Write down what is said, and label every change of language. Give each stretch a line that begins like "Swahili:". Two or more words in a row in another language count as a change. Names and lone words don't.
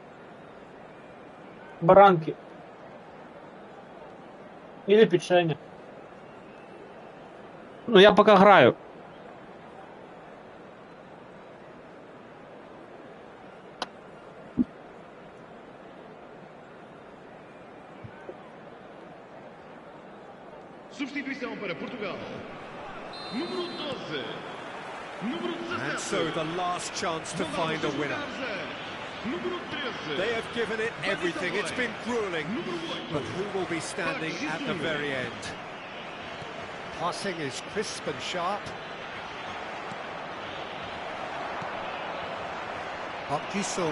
Russian: Баранки. Или печенье. Ну, я пока играю.
Portuguese: Substituição para Portugal. Número 12. Número 17.
English: And so the last chance to find a winner.
Portuguese: Número 13.
English: They have given it everything. It's been grueling. But who will be standing at the very end? Passing is crisp and sharp. Park Ji-sung.